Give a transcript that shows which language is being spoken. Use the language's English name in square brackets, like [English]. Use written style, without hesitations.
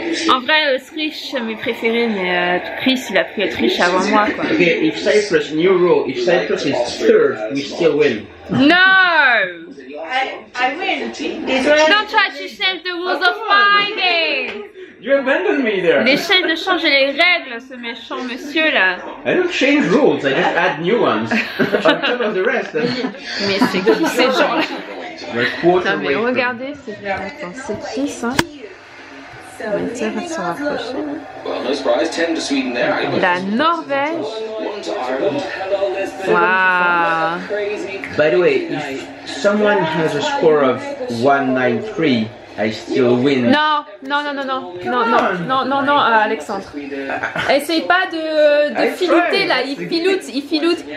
[French] En vrai, Autriche c'est mes préférés, mais Chris il a pris Autriche avant moi quoi. [English] Okay, if Cyprus, new rule, if Cyprus is third, we still win. No! I win. Israel. Don't try to change the rules of my game! You abandoned me there. [French] Il essaie de changer les règles, ce méchant monsieur là. [English] I don't change rules, I just add new ones. On top of the rest. [French] Mais c'est qui ces gens là? [English] We're quarter [French] Non mais [English] way from- [French] regardez, c'est Chris hein. On va se rapprocher. [English] Well, no surprise, 10 to Sweden there. [French] La Norvège. [English] 1 to Ireland. Waouh! By the way, if someone has a score of 193, I still win. [French] Non, Alexandre. Essaye pas de filouter là, il filoute.